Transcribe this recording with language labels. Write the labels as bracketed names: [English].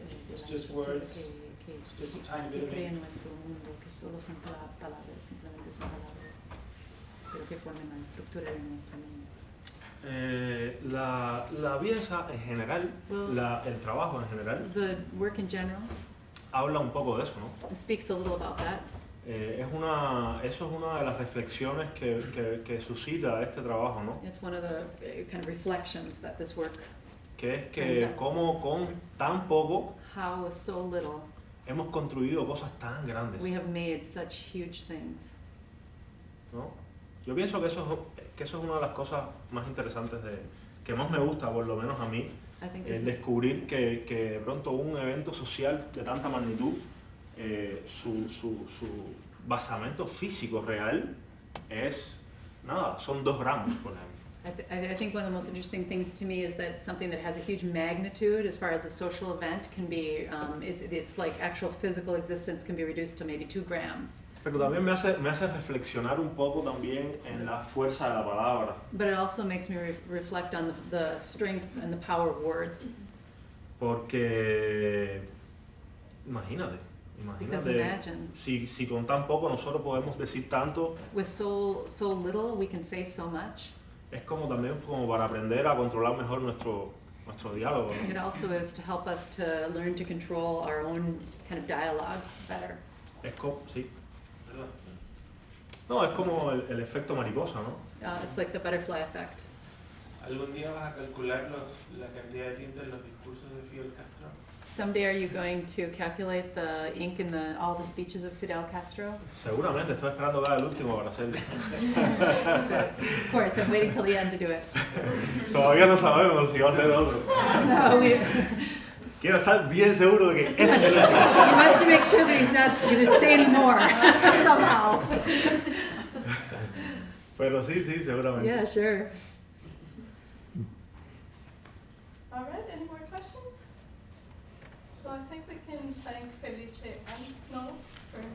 [English] It's just words, it's just a tiny bit of [Spanish] cree en [English] ink. [Spanish] nuestro mundo, que solo son palabras, simplemente son palabras, pero que forman la estructura de nuestro mundo. la pieza en general, [English] Well, [Spanish] el trabajo en general, [English] The work in general [Spanish] habla un poco de eso, ¿no? [English] speaks a little about that. [Spanish] Eso es una de las reflexiones que suscita este trabajo, ¿no? [English] It's one of the kind of reflections that this work, [Spanish] Que es que cómo con tan poco [English] how with so little [Spanish] hemos construido cosas tan grandes, [English] we have made such huge things. [Spanish] ¿no? Yo pienso que eso es una de las cosas más interesantes que más me gusta, por lo menos a mí, [English] I think this [Spanish] es [English] is, [Spanish] descubrir que de pronto un evento social de tanta magnitud, su basamento físico real es nada, son 2 gramos, por ejemplo. [English] I think one of the most interesting things to me is that something that has a huge magnitude as far as a social event can be, it's like actual physical existence can be reduced to maybe 2 grams. [Spanish] Pero también me hace reflexionar un poco también en la fuerza de la palabra, [English] But it also makes me reflect on the strength and the power of words. [Spanish] porque [English] Because [Spanish] imagínate, [English] imagine, [Spanish] si con tan poco nosotros podemos decir tanto, [English] with so little, we can say so much. [Spanish] es como también como para aprender a controlar mejor nuestro diálogo, ¿no? [English] It also is to help us to learn to control our own kind of dialogue better. [Spanish] Sí, ¿verdad? No, es como el efecto mariposa, ¿no? [English] It's like the butterfly effect. [Spanish] ¿Algún día vas a calcular la cantidad de tinta en los discursos de Fidel Castro? [English] Someday are you going to calculate the ink in all the speeches of Fidel Castro? [Spanish] Seguramente, estoy esperando cada el último para hacerlo. [English] So, of course, I'm waiting till the end to do it. [Spanish] Todavía no sabemos si va a ser otro. [English] No, we, [Spanish] Quiero estar bien seguro de que este es el [English] he wants to make sure that he's not going to say any more somehow. [Spanish] Pero sí, seguramente. [English] Yeah, sure. All right, any more questions? So I think we can thank Felice and Noel for